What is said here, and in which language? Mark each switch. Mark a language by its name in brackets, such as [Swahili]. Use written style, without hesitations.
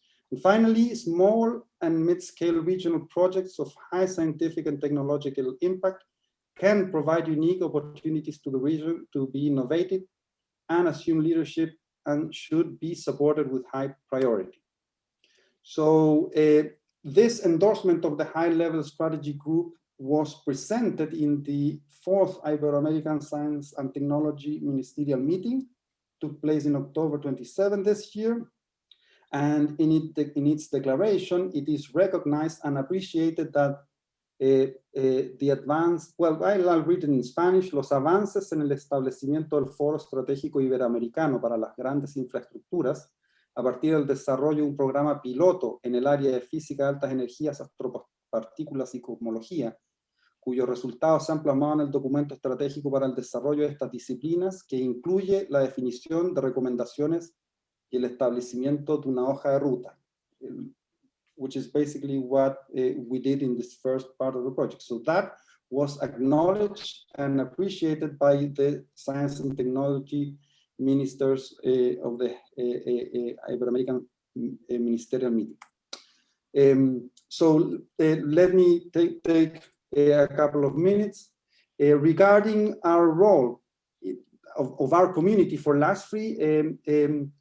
[English] And finally, small and mid-scale regional projects of high scientific and technological impact can provide unique opportunities to the region to be innovative and assume leadership and should be supported with high priority. So this endorsement of the high-level strategy group was presented in the 4th Ibero-American Science and Technology Ministerial Meeting, took place in October 27 this year. And in its declaration, it is recognized and appreciated that the advance, well, I'll read it in Spanish, [Spanish] los avances en el establecimiento del Foro Estratégico Iberoamericano para las grandes infraestructuras, a partir del desarrollo de un programa piloto en el área de física de altas energías, astropartículas y cosmología, cuyos resultados se han plasmado en el documento estratégico para el desarrollo de estas disciplinas, que incluye la definición de recomendaciones y el establecimiento de una hoja de ruta, [English] which is basically what we did in this first part of the project. So that was acknowledged and appreciated by the science and technology ministers of the Ibero-American Ministerial Meeting. So let me take a couple of minutes regarding our role of our community for LASFRI.